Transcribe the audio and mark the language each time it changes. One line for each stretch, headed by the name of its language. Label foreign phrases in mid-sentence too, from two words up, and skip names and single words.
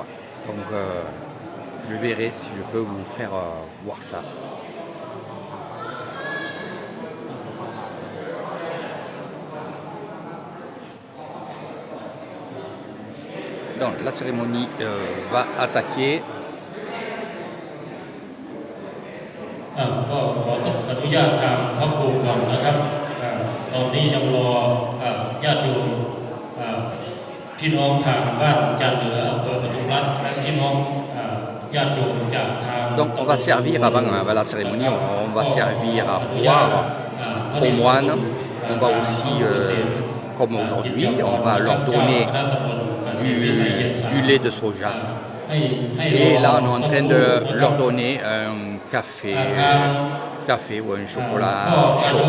French: Donc je verrai si je peux vous faire voir ça. Donc la cérémonie va attaquer.
Thai: ก็ขออนุญาตทางพระครูก่อนนะครับตอนนี้ยังรอญาติโยมพี่น้องทางบ้านจันเหนืออำเภอปทุมรัตน์และพี่น้องญาติโยมจากทาง
French: Donc on va servir avant la cérémonie, on va servir à boire aux moines. On va aussi, comme aujourd'hui, on va leur donner du lait de soja. Et là, on est en train de leur donner un café ou un chocolat chaud.